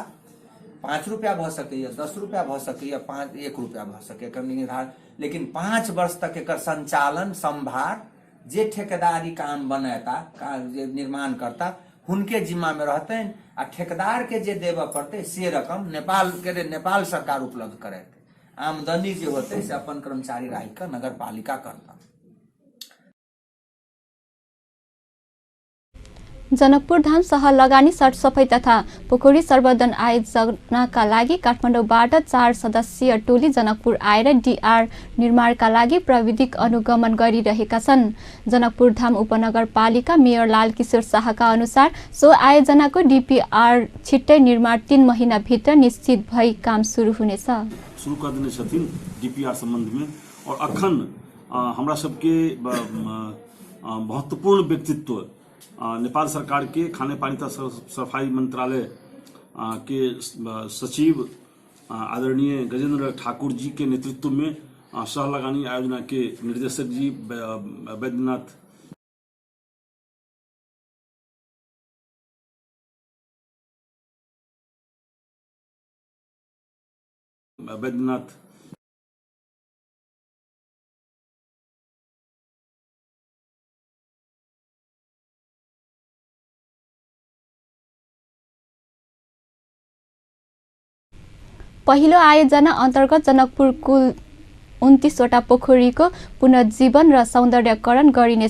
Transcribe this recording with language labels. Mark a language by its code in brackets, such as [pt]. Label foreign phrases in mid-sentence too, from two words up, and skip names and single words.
[mai] 5 रुपया भ सकैया, 10 रुपया भ सकैया, 1 रुपया भ सकैया एकर निर्धारण, लेकिन 5 वर्ष तक एकर संचालन संभार जे ठेकेदारी काम बनाता जे निर्माण करता हुनके जिम्मा में रहतनि आ ठेकेदार के जे देबऽ पड़ते से रकम नेपाल सरकार उपलब्ध करेते। आमदनी जे होते से अपन कर्मचारी राखि कऽ नगरपालिका करता। [ne] जनकपुर धाम सहर लगानी सरसफाई तथा पोखरी सर्वोधन आयोजनाका लागि काठमाडौँबाट 4 सदस्यीय टोली जनकपुर आएर डीआर निर्माणका लागि प्राविधिक अनुगमन गरिरहेका छन्। जनकपुर धाम उपनगरपालिका मेयर लालकिशोर शाहका अनुसार सो आयोजनाको डीपीआर छिट्टै निर्माण 3 महिनाभित्र निश्चित भई काम सुरु हुनेछ। [mai] शुरू कर देने छथिन डीपीआर संबंध में। और अखन हमरा सबके महत्वपूर्ण व्यक्तित्व नेपाल सरकार के खाने पानी तथा सफाई मंत्रालय के सचिव आदरणीय गजेंद्र ठाकुर जी के नेतृत्व में सह लगानी आयोजना के निर्देशक जी वैद्यनाथ [ne] पहिलो आयोजना अन्तर्गत जनकपुर कुल 29 वटा पोखरीको पुनर्जीवन र सौन्दर्यकरण गरिनेछ।